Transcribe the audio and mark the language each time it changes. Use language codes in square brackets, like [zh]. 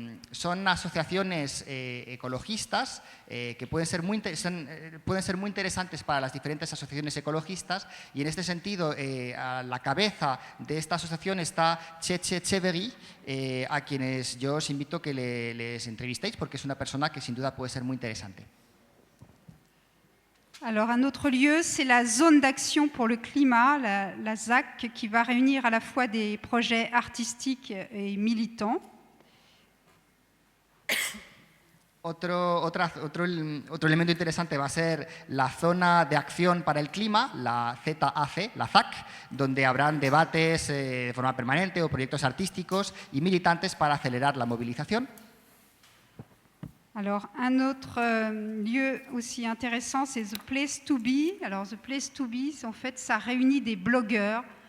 [es] Son asociaciones ecologistas que pueden ser muy interesantes para las diferentes asociaciones ecologistas y en este sentido a la cabeza de esta asociación está Tchetch Cheveri, a quienes yo os invito a que les entrevistéis porque es una persona que sin duda puede ser muy interesante. [fr] Alors, un autre lieu, c'est la zone d'action pour le climat, la ZAC, qui va réunir à la fois des projets artistiques et militants. [es] Otro elemento interesante va a ser la zona de acción para el clima, la ZAC, la ZAC, donde habrán debates de forma permanente o proyectos artísticos y militantes para acelerar la movilización. [fr] Alors, un autre lieu aussi intéressant, c'est The Place to Be. Alors, The Place to Be, en fait, ça réunit des blogueurs.